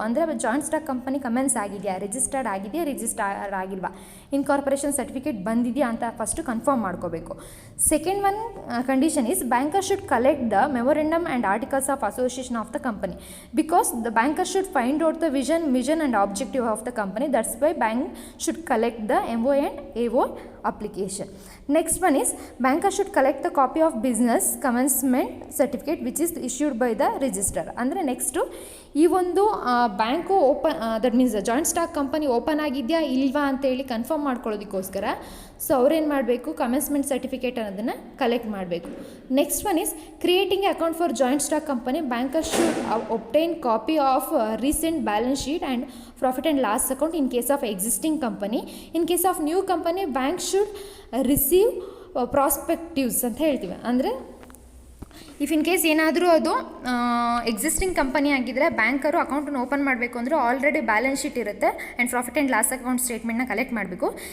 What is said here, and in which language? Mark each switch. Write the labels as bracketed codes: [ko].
[kn] ಅಂದರೆ joint stock company commence ಆಗಿದೆಯಾ, registered ಆಗಿದೆಯಾ, ರಿಜಿಸ್ಟರ್ ಆಗಿಲ್ವಾ, ಇನ್ಕಾರ್ಪೊರೇಷನ್ ಸರ್ಟಿಫಿಕೇಟ್ ಬಂದಿದೆಯಾ ಅಂತ ಫಸ್ಟು ಕನ್ಫರ್ಮ್ ಮಾಡ್ಕೋಬೇಕು. [en] Second one condition is banker should collect the memorandum and articles of association of the company because the banker should find out the vision and objective of the company. That's why bank should collect the MO and AO application. Next one is banker should collect the copy of business commencement certificate which is issued by the registrar. [kn] ಅಂದರೆ next ಈ ಒಂದು bank open [en] that means [kn] joint stock company open ಆಗಿದೆಯಾ ಇಲ್ವಾ ಅಂತೇಳಿ confirm ಮಾಡ್ಕೊಳ್ಳೋದಕ್ಕೋಸ್ಕರ so ಅವ್ರೇನು ಮಾಡಬೇಕು, commencement certificate ಅನ್ನೋದನ್ನು collect ಮಾಡಬೇಕು. [en] Next one is creating account for joint stock company. Banker should obtain copy of recent balance sheet and profit and loss account in case of existing company. In case of new company, bank should receive prospectives [kn] ಅಂತ ಹೇಳ್ತೀವಿ. ಅಂದರೆ if in case ಏನಾದರೂ ಅದು existing company ಆಗಿದ್ದರೆ banker ಅಕೌಂಟನ್ನು open ಮಾಡಬೇಕು ಅಂದರೆ already balance sheet ಇರುತ್ತೆ and profit and loss account ಸ್ಟೇಟ್ಮೆಂಟ್ನ collect ಮಾಡಬೇಕು.